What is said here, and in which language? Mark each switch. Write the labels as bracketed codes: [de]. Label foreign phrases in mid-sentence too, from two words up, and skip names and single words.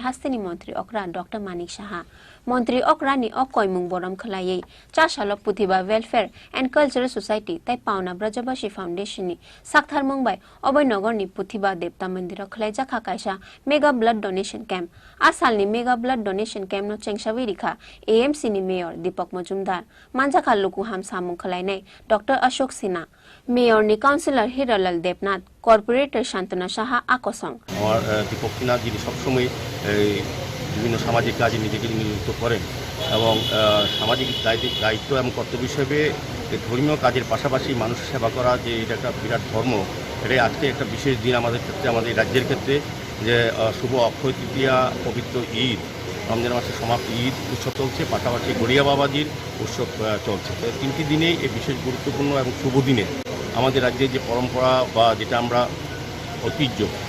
[trp] हास्तेनि मन्त्री अक्रा डाक्टर मानिक शाह मन्त्री अक्रानि अकयमुंग बरम खलायै चाशाल पुथिबा वेलफेयर एंड कल्चरल सोसाइटी तै पावना ब्रजबासी फाउंडेशननि साकथार मंगबाय अबयनगरनि पुथिबा देवता मन्दिर खलाइजाखा काइसा [en] Mega Blood Donation Camp [trp] आ सालनि [en] Mega Blood Donation Camp [trp] न चेंगसावै रिखा एएमसी नि मेयर दीपक मजुमदार मानजाखा लुकु हाम सामुं खलाइनाय डॉक्टर अशोक सिन्हा मेयर नि काउंसिलर हिरालाल देवनाथ कॉर्पोरेटर शांतना शाह आकसं [bn] আমার দীপক সিনহা যিনি সবসময় বিভিন্ন সামাজিক কাজে নিজেকে নিয়োজিত করেন এবং সামাজিক দায়িত্ব এবং কর্তব্য হিসেবে ধর্মীয় কাজের পাশাপাশি মানুষের সেবা করা যে এটা একটা বিরাট ধর্ম এটাই আজকে একটা বিশেষ দিন আমাদের ক্ষেত্রে আমাদের রাজ্যের ক্ষেত্রে যে শুভ অক্ষয় তৃতীয়া পবিত্র ঈদ রমজান মাসের সমাপ্তি ঈদ উৎসব চলছে পাশাপাশি গড়িয়া বাবাজির উৎসব চলছে তো তিনটি দিনেই এই বিশেষ গুরুত্বপূর্ণ এবং শুভ দিনে আমাদের রাজ্যের যে পরম্পরা বা যেটা আমরা ঐতিহ্য